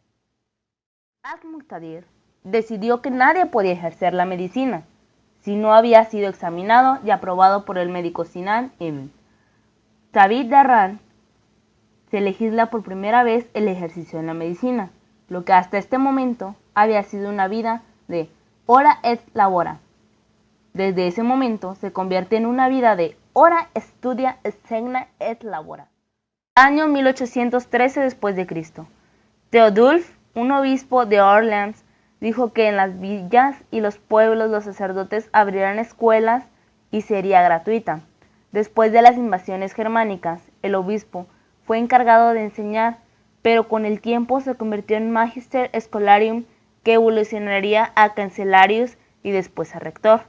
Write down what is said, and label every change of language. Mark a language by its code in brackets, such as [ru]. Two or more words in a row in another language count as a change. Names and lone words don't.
[es] Al-Muqtadir decidió que nadie podía ejercer la medicina si no había sido examinado y aprobado por el médico Sinan ibn Tabit Darran. Se legisla por primera vez el ejercicio en la medicina, lo que hasta este momento había sido una vida de [la] ora et labora. [es] Desde ese momento se convierte en una vida de [la] ora studia et segna et labora. [es] Año 1813 después de Cristo. Teodulf, un obispo de Orleans, dijo que en las villas y los pueblos los sacerdotes abrirían escuelas y sería gratuita. Después de las invasiones germánicas, el obispo fue encargado de enseñar, pero con el tiempo se convirtió en [la] Magister Scholarium, [es] que evolucionaría a Cancellarius y después a rector.